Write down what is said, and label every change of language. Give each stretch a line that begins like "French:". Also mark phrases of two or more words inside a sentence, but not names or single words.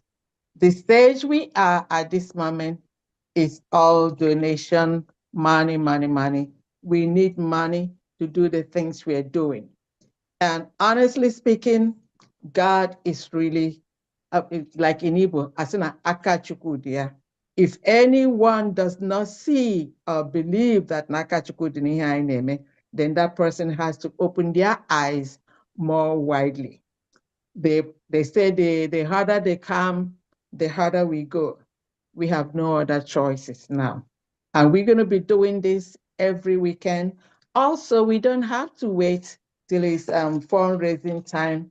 English: The stage we are at this moment is all donation, money, money, money. We need money to do the things we're doing. And honestly speaking, God is really, like in Igbo,
Igbo: asina akachukwu dia.
English: If anyone does not see or believe that
Igbo: nakachukwu di n'ihe anyị na-eme,
English: then that person has to open their eyes more widely. They say the harder they come, the harder we go. We have no other choices now. And we're going to be doing this every weekend. Also, we don't have to wait till it's fundraising time.